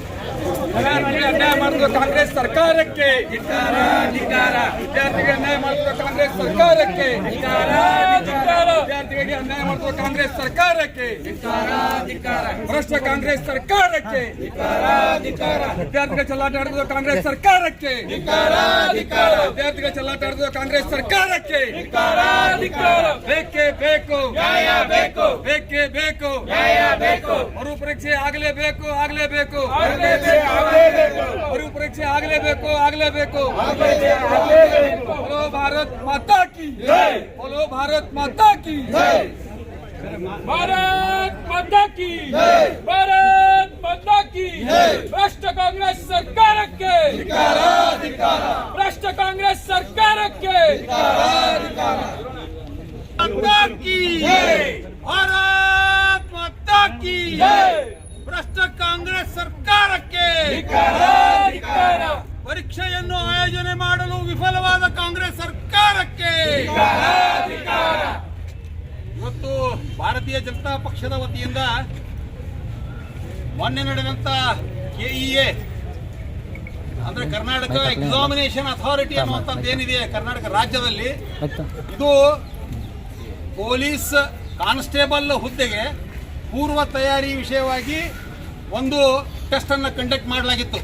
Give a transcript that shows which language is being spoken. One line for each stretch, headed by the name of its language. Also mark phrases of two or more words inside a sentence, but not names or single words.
Kannada: ಅನ್ಯಾಯ ಮಾಡುವ ಕಾಂಗ್ರೆಸ್ ಸರ್ಕಾರಕ್ಕೆ ವಿದ್ಯಾರ್ಥಿಗಳಿಗೆ ಅನ್ಯಾಯ ಮಾಡುವ ಕಾಂಗ್ರೆಸ್ ಸರ್ಕಾರಕ್ಕೆ ವಿದ್ಯಾರ್ಥಿಗಳಿಗೆ ಅನ್ಯಾಯ ಮಾಡುವ ಕಾಂಗ್ರೆಸ್ ಸರ್ಕಾರಕ್ಕೆ ಭ್ರಷ್ಟ ಕಾಂಗ್ರೆಸ್ ಸರ್ಕಾರಕ್ಕೆ ವಿದ್ಯಾರ್ಥಿಗಳ ಚೆಲ್ಲಾಟ ಆಡುವ ಕಾಂಗ್ರೆಸ್ ಸರ್ಕಾರಕ್ಕೆ ವಿದ್ಯಾರ್ಥಿಗಳ ಚೆಲ್ಲಾಟ ಆಡುವ ಕಾಂಗ್ರೆಸ್ ಸರ್ಕಾರಕ್ಕೆ ಬೇಕೇ ಬೇಕು ಬೇಕೇ ಬೇಕು ಮರುಪರೀಕ್ಷೆ ಆಗಲೇಬೇಕು ಮರುಪರೀಕ್ಷೆ ಆಗಲೇಬೇಕು
Hindi: बोलो भारत माता की बोलो भारत माता की भारत माता की भारत माता की भ्रष्ट कांग्रेस सरकार के भ्रष्ट कांग्रेस सरकार के माता की भारत माता की
Kannada: ಭ್ರಷ್ಟ ಕಾಂಗ್ರೆಸ್ ಸರ್ಕಾರಕ್ಕೆ ಪರೀಕ್ಷೆಯನ್ನು ಆಯೋಜನೆ ಮಾಡಲು ವಿಫಲವಾದ ಕಾಂಗ್ರೆಸ್ ಸರ್ಕಾರಕ್ಕೆ ಇವತ್ತು ಭಾರತೀಯ ಜನತಾ ಪಕ್ಷದ ವತಿಯಿಂದ ಮೊನ್ನೆ ನಡೆದಂತ KEA ಅಂದ್ರೆ ಕರ್ನಾಟಕ ಎಕ್ಸಾಮಿನೇಷನ್ ಅಥಾರಿಟಿ ಅನ್ನುವಂಥದ್ದು ಏನಿದೆ ಕರ್ನಾಟಕ ರಾಜ್ಯದಲ್ಲಿ, ಇದು
English: police constable
Kannada: ಹುದ್ದೆಗೆ ಪೂರ್ವ ತಯಾರಿ ವಿಷಯವಾಗಿ ಒಂದು ಟೆಸ್ಟ್ ಅನ್ನು ಕಂಡಕ್ಟ್ ಮಾಡಲಾಗಿತ್ತು.